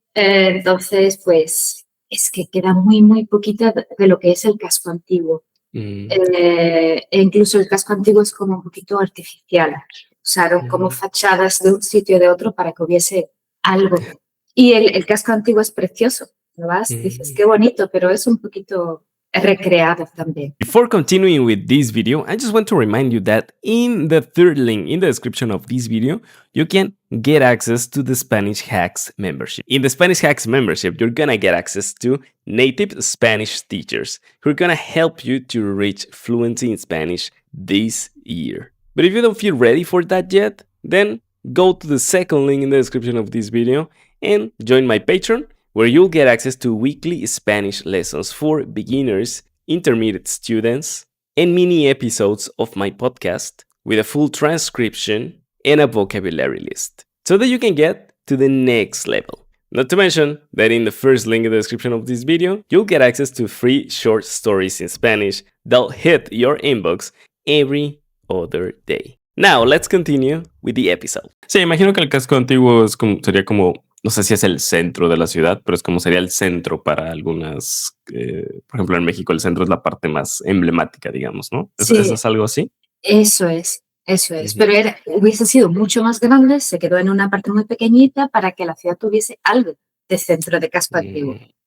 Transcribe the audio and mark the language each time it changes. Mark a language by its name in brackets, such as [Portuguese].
[Spanish] Entonces, pues es que queda muy, muy poquita de lo que es el casco antiguo. E incluso el casco antiguo es como un poquito artificial. Usaron como fachadas de un sitio y de otro para que hubiese algo. Y el casco antiguo es precioso. ¿No vas? Dices, qué bonito, pero es un poquito recreado también. [English] Before continuing with this video, I just want to remind you that in the third link in the description of this video, you can get access to the Spanish Hacks membership. In the Spanish Hacks membership, you're gonna get access to native Spanish teachers who are gonna help you to reach fluency in Spanish this year. But if you don't feel ready for that yet, then go to the second link in the description of this video and join my Patreon, where you'll get access to weekly Spanish lessons for beginners, intermediate students, and mini episodes of my podcast with a full transcription and a vocabulary list, so that you can get to the next level. Not to mention that in the first link in the description of this video, you'll get access to free short stories in Spanish that'll hit your inbox every other day. Now, let's continue with the episode. [Spanish] Sí, imagino que el casco antiguo sería como, no sé si es el centro de la ciudad, pero es como sería el centro para algunas, por ejemplo, en México el centro es la parte más emblemática, digamos, ¿no? Sí, ¿Eso es algo así? Eso es. Pero hubiese sido mucho más grande, se quedó en una parte muy pequeñita para que la ciudad tuviese algo de centro de casco antiguo.